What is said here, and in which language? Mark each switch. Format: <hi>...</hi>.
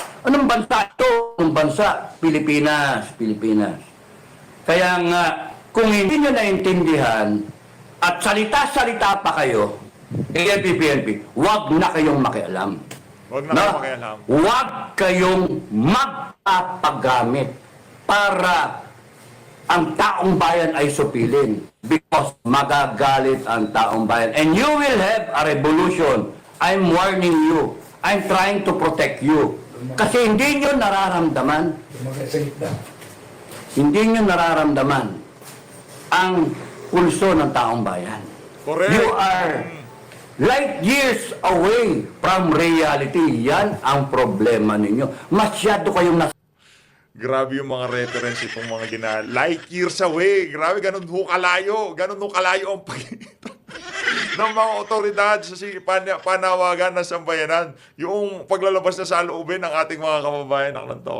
<tl>Anong bansa ito? Anong bansa? Pilipinas. Kaya nga, kung hindi nyo naintindihan at salita-salita pa kayo, PNP, huwag na kayong makialam. Huwag na kayong makialam. Huwag kayong magpapagamit para ang taong bayan ay supilin because magagalit ang taong bayan.</tl> <en>And you will have a revolution. I'm warning you. I'm trying to protect you.</en> <tl>Kasi hindi nyo nararamdaman. Hindi nyo nararamdaman ang pulso ng taong bayan.</tl> <en>Correct. You are light years away from reality.</en> <tl>Yan ang problema ninyo. Masyado kayong Grabe yung mga reference itong mga</tl> <en>light years away.</en> <tl>Grabe, ganun ho kalayo ang pagitan ng mga otoridad sa panawagan ng sambayanan. Yung paglalabas na sa loobin ng ating mga kababayan ng lanto.</tl>